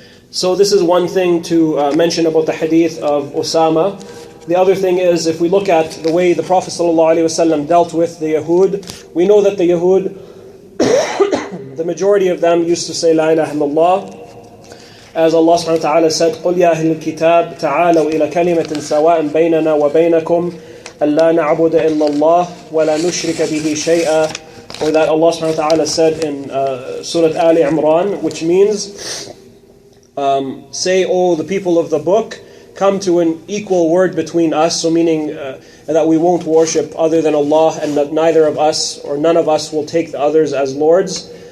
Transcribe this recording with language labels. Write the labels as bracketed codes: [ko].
[en] So this is one thing to mention about the hadith of Usama. The other thing is, if we look at the way the Prophet ﷺ dealt with the Yahud, we know that the Yahud, the majority of them used to say La ilaha illallah. As Allah subhanahu wa ta'ala said, [ar] قُلْ يَا أَهْلَ الْكِتَابِ تَعَالَوْا إِلَى كَلِمَةٍ سَوَاءٍ بَيْنَنَا وَبَيْنَكُمْ أَلَّا نَعْبُدَ إِلَّا اللَّهِ وَلَا نُشْرِكَ بِهِ شَيْئًا. [en] Or that Allah subhanahu wa ta'ala said in Surah Ali Imran, which means, say, O the people of the book, come to an equal word between us, so meaning that we won't worship other than Allah, and that neither of us or none of us will take the others as lords.